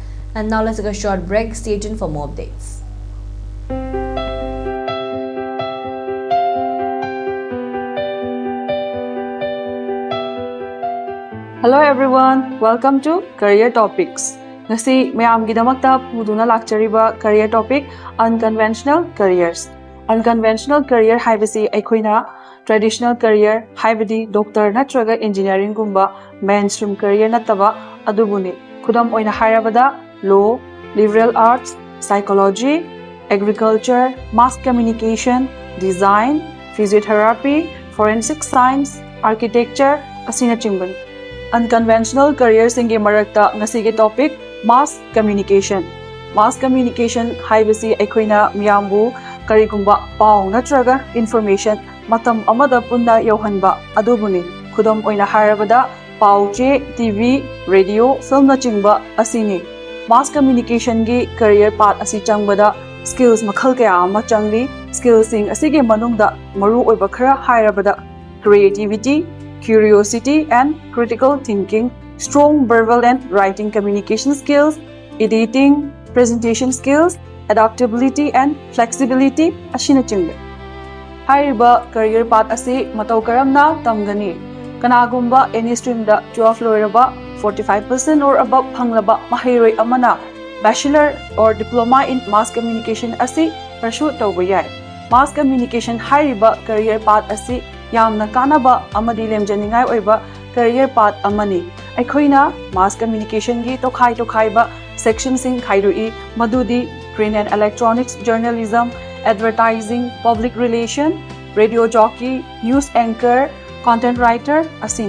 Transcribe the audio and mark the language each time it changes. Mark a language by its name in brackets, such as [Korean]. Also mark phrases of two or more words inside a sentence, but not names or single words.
[English] And now let's take a short break. Stay tuned for more updates. Hello everyone, welcome to Career Topics. [Manipuri] Ngasi mayamgidamakta puduna lakchariba [English] career topic unconventional careers. Unconventional career [Manipuri] haibasi aikoina [English] traditional career [Manipuri] haibadi doctor natraga engineering gumba [English] mainstream career [Manipuri] nataba adubuni. Khudam oina hairabada [English] law, liberal arts, psychology, agriculture, mass communication, design, physiotherapy, forensic science, architecture, [Manipuri] asina chimbani. [English] Unconventional careers [Manipuri] inge marakta ngasige [English] topic mass communication. Mass communication [Manipuri] haibasi aikoina miyambu karigumba pau natraga information matam amada punna yohanba adubuni. Khudam oina harabada pau che [English] TV, radio, film [Manipuri] na chingba asini. [English] Mass communication [Manipuri] gi [English] career path [Manipuri] asi changbada skills makhal kaya ama changli. Skills sing asige manungda maru oiba khara harabada [English] creativity, curiosity and critical thinking, strong verbal and writing communication skills, editing, presentation skills, adaptability and flexibility [Manipuri] ashina chingbe. Hairiba [English] career path [Manipuri] asi matau karamna tamgani. Kanagumba [English] any stream [Manipuri] da 12 loiraba [English] 45% or above [Manipuri] hanglaba mahiroi amana [English] bachelor or diploma in mass communication [Manipuri] asi pursue tawba yai. [English] Mass communication [Manipuri] hairiba [English] career path [Manipuri] asi yamna kanaba amadi lemjaningai oiba [English] career path [Manipuri] amani. Aikoina [English] mass communication [Manipuri] gi tokhai ba section sing khairui madudi [English] print and electronics journalism, advertising, public relation, radio jockey, news anchor, content writer [Manipuri] asini.